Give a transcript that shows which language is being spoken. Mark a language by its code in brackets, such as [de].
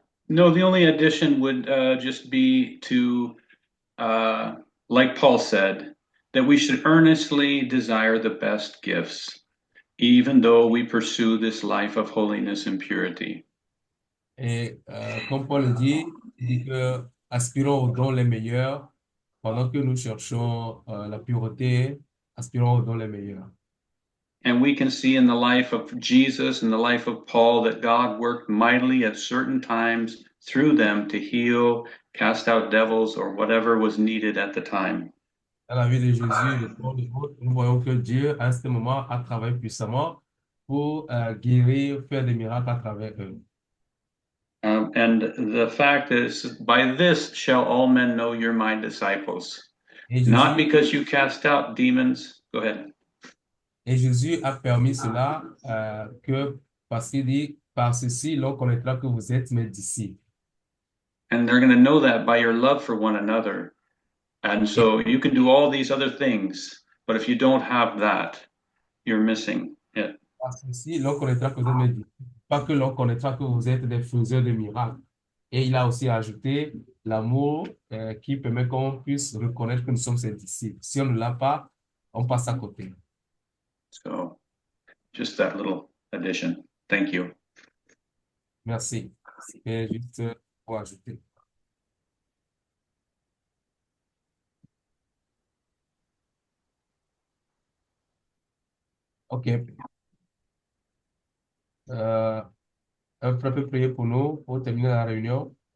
[en] No, the only addition would just be to, like Paul said, that we should earnestly desire the best gifts, even though we pursue this life of holiness and purity. [fr] Et comme Paul le dit que aspirons aux dons les meilleurs pendant que nous cherchons la pureté, aspirons aux dons les meilleurs. [en] And we can see in the life of Jesus and the life of Paul that God worked mightily at certain times through them to heal, cast out devils, or whatever was needed at the time. [fr] Dans la vie de Jésus, de Paul et autres, nous voyons que Dieu, à ce moment, a travaillé puissamment pour guérir, faire des miracles à travers eux. [en] And the fact is, by this shall all men know you're my disciples. [fr] Et [en] Not because you cast out demons. Go ahead. [fr] et Jésus a permis cela parce qu'il dit, par ceci, l'on connaîtra que vous êtes mes disciples. [en] And they're going to know that by your love for one another. And so you can do all these other things, but if you don't have that, you're missing it. [fr] Par ceci, l'on connaîtra que vous êtes mes disciples. Pas que l'on connaîtra que vous êtes des faiseurs de miracles. Et il a aussi ajouté l'amour qui permet qu'on puisse reconnaître que nous sommes ses disciples. Si on ne l'a pas, on passe à côté. [en] So just that little addition. Thank you. [fr] Merci. C'était juste pour ajouter. OK. Un frère peut prier pour nous pour terminer la réunion.